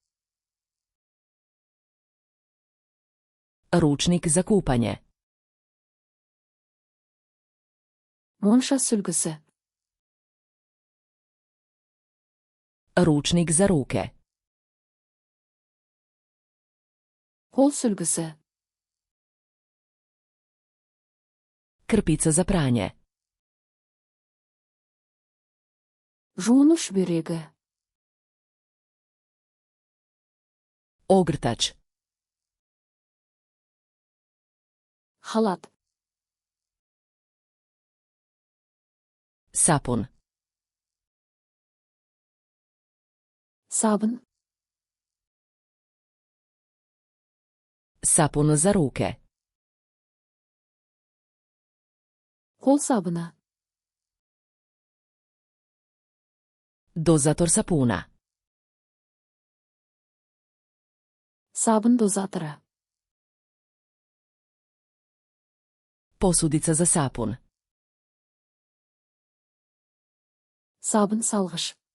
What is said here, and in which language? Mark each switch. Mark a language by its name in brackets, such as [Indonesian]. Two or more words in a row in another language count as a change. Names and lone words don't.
[Croatian] Ručnik za kupanje. [Kazakh] Монша сүлгісі. [Croatian] Ručnik za ruke. [Kazakh] Қол сүлгісі. [Croatian] Krpica za pranje. [Kazakh] Жуыныш бүйрегі. [Croatian] Ogrtač. [Kazakh] Халат. [Croatian] Sapun. [Kazakh] Сабын. [Croatian] Sapun za ruke. [Kazakh] Қол сабыны. [Croatian] Dozator sapuna. [Kazakh] Сабын дозатыры. [Croatian] Posudica za sapun. [Kazakh] Сабын салғыш.